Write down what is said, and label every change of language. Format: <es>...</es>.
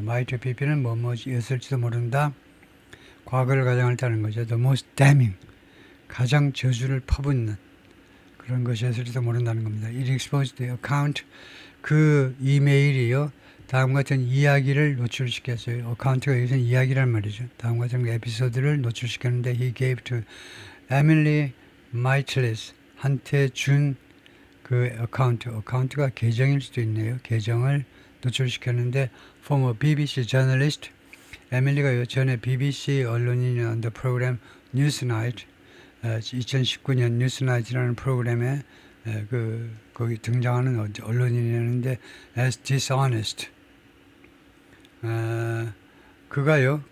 <en>might have been</en> <ko>은 뭐뭐였을지도 모른다. 과거를 가정할 때는 거죠.</ko> <en>The most damning,</en> <ko>가장 저주를 퍼붓는 그런 것이었을지도 모른다는 겁니다.</ko> <en>It exposed the account,</en> <ko>그 이메일이요. 다음 같은 이야기를 노출시켰어요. 어카운트가 여기서 이야기란 말이죠. 다음 같은 에피소드를 노출시켰는데</ko> <en>he gave to Emily Michaelis</en> <ko>한테 준 그 어카운트가 계정일 수도 있네요. 계정을 노출시켰는데</ko> <en>former BBC journalist</en> <ko>에밀리가 전에 BBC 언론인이었던 프로그램 뉴스나이트 2019년 뉴스나이트라는 프로그램에 거기 등장하는 언론인이었는데</ko> <en>as dishonest</en> <ko>그가요.</ko>